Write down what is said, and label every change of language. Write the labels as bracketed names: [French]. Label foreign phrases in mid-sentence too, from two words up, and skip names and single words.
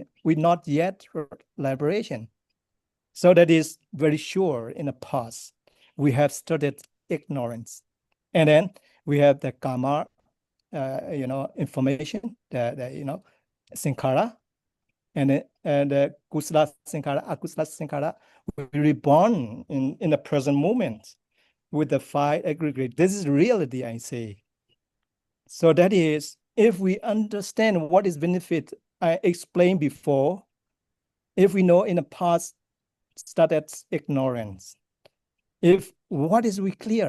[English] We not yet liberation. So that is very sure in the past. We have studied ignorance. And then we have the karma, information, the sankhara, and the [Pali] kusala sankhara, akusala sankhara. [English] We reborn in the present moment with the five aggregate. This is reality, I say. So that is, if we understand what is benefit, I explained before, if we know in the past studied ignorance, if what is we clear?